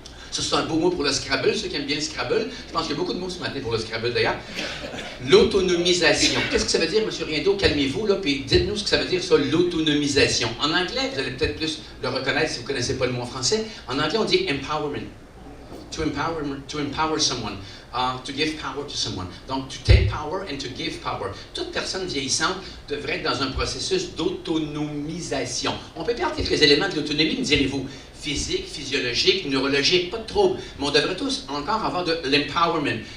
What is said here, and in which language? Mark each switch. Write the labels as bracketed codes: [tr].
[fr] Ça, c'est un beau mot pour le Scrabble, ceux qui aiment bien le Scrabble. Je pense qu'il y a beaucoup de mots ce matin pour le Scrabble, d'ailleurs. L'autonomisation. Qu'est-ce que ça veut dire, M. Riendo? Calmez-vous, là, puis dites-nous ce que ça veut dire, ça, l'autonomisation. En anglais, vous allez peut-être plus le reconnaître si vous ne connaissez pas le mot en français. En anglais, on dit empowerment. [en] To empower someone. To give power to someone. Donc, to take power and to give power. [fr] Toute personne vieillissante devrait être dans un processus d'autonomisation. On peut perdre quelques éléments de l'autonomie, me direz-vous. Physique, physiologique, neurologique, pas de trouble. Mais on devrait tous encore avoir de l'empowerment.